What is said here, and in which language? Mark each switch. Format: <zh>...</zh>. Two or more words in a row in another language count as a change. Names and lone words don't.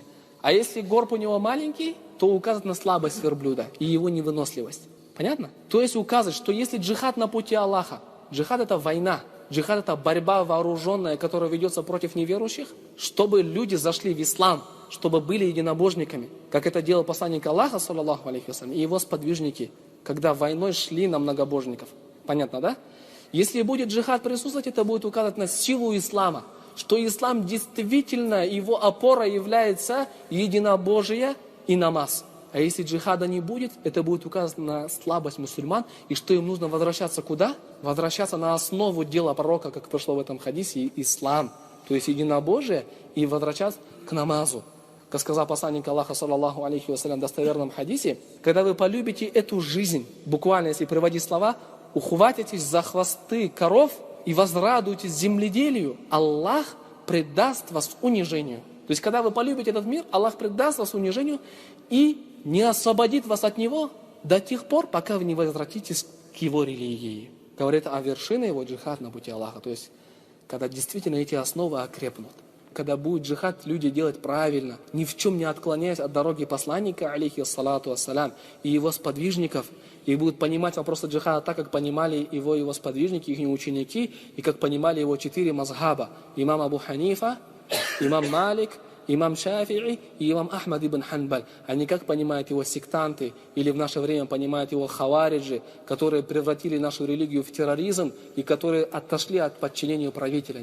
<ru>А если горб у него маленький, то указывает на слабость верблюда и его невыносливость. Понятно? То есть указывает, что если джихад на пути Аллаха, джихад — это война, джихад — это борьба вооруженная, которая ведется против неверующих, чтобы люди зашли в ислам, чтобы были единобожниками, как это делал посланник Аллаха,</ru> <ar>صلى الله عليه وسلم,</ar> <ru>и его сподвижники, когда войной шли на многобожников. Понятно, да? Если будет джихад присутствовать, это будет указывать на силу ислама, что ислам действительно, его опора является единобожие и намаз. А если джихада не будет, это будет указывать на слабость мусульман, и что им нужно возвращаться куда? Возвращаться на основу дела пророка, как пришло в этом хадисе, ислам, то есть единобожие, и возвращаться к намазу. Как сказал посланник Аллаха,</ru> <ar>صلى الله عليه وسلم,</ar> <ru>в достоверном хадисе, когда вы полюбите эту жизнь, буквально, если приводить слова, ухватитесь за хвосты коров и возрадуйтесь земледелию, Аллах предаст вас унижению. То есть, когда вы полюбите этот мир, Аллах предаст вас унижению и не освободит вас от него до тех пор, пока вы не возвратитесь к его религии. Говорит о вершине его джихад на пути Аллаха. То есть, когда действительно эти основы окрепнут. Когда будет джихад люди делать правильно, ни в чем не отклоняясь от дороги посланника,</ru> <ar>عليه الصلاة والسلام,</ar> <ru>и его сподвижников, и будут понимать вопросы джихада так, как понимали его сподвижники, их ученики, и как понимали его 4 мазхаба. Имам Абу Ханифа, имам Малик, имам Шафи'и и имам Ахмад ибн Ханбаль. Они как понимают его сектанты, или в наше время понимают его хавариджи, которые превратили нашу религию в терроризм и которые отошли от подчинения правителя.</ru>